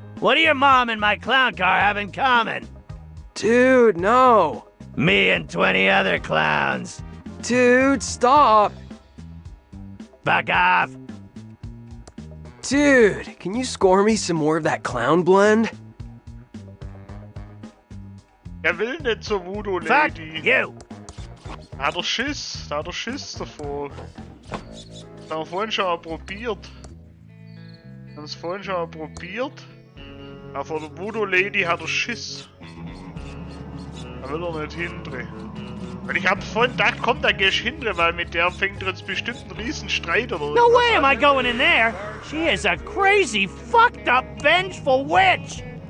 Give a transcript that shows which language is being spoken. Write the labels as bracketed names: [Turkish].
[English] What do your mom and my clown car have in common? Dude, no. Me and 20 other clowns. Dude, stop. Fuck off. Dude, can you score me some more of that clown blend? [German] Will nicht zur Voodoo Lady. [English] Fuck you. [German] Da hat er Schiss davor. Das haben wir vorhin schon mal probiert. Aber vor der Voodoo Lady hat er Schiss. Da will er nicht hindrehen. Weil ich hab vorhin gedacht, komm, da geh ich hindrehen, weil mit der fängt er jetzt bestimmt einen riesen Streit oder [English] No way am I going in there. She is a crazy, fucked up, vengeful witch.